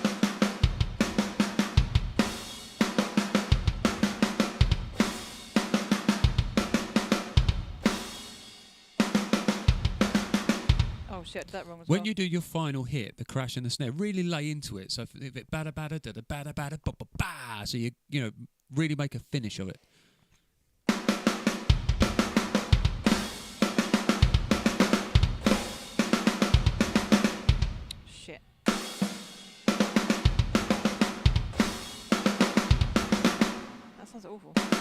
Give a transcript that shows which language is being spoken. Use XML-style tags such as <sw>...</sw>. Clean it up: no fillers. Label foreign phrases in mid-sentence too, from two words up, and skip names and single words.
<en>Oh shit, that wrong as well. When you do your final hit, the crash and the snare, really lay into it. So if it bada bada da da bada bada ba ba ba, so you really make a finish of it. Shit. That sounds awful.</en>